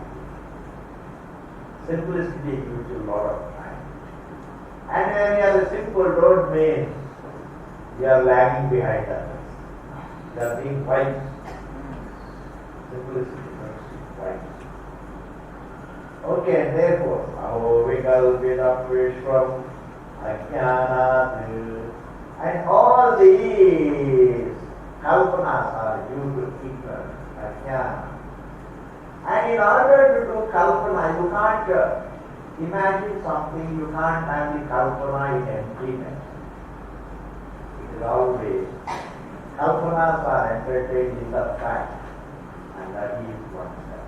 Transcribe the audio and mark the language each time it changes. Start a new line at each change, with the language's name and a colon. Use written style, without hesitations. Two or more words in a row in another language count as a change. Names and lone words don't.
English: Simplicity gives you a lot of time. And when you are simple, don't mean you are lagging behind others. You are being wise. Simplicity makes you wise. Okay, therefore,
Sanskrit: aho vikalpitam vishwam ajnanat,
English: and all these kalpanas are due to ignorance, ajnana. And in order to do kalpana, you can't imagine something, you can't have the kalpana in emptiness. It is always, kalpanas are entertained in the fact, and that is oneself.